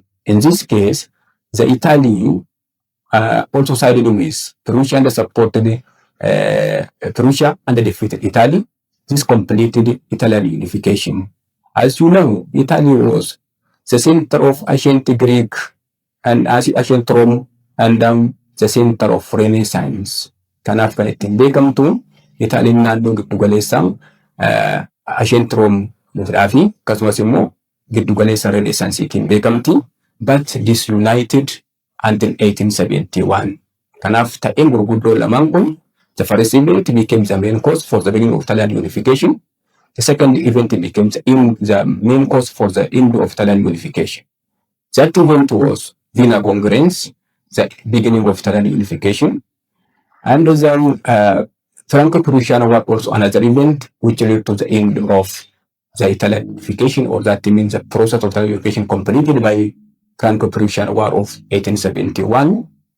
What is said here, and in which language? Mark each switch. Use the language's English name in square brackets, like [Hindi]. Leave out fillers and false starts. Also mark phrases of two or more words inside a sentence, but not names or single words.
[English] In this case, the Italy also sided with Prussia and supported Prussia and defeated Italy. This completed Italian unification. As you know, Italy was the center of ancient Greek and ancient Rome and the center of Renaissance. [Oromo] Kanaaf kan ittiin beekamtu Italiin naannoo giddugaleessaa [English] ancient Rome [Oromo] fi akkasumas immoo giddugaleessa Renaissanceetiin beekamti. [English] But disunited until 1871. [Oromo] Kanaaf ta'een gurguddoo lamaan kun [English] the first event became the main cause for the beginning of Italian unification. The second event became the main cause for the end of Italian unification. That event was Vienna Congress, the beginning of Italian unification. And then Franco-Prussian War also another event which led to the end of the Italian unification, or that means the process of Italian unification completed by Franco-Prussian War of 1871.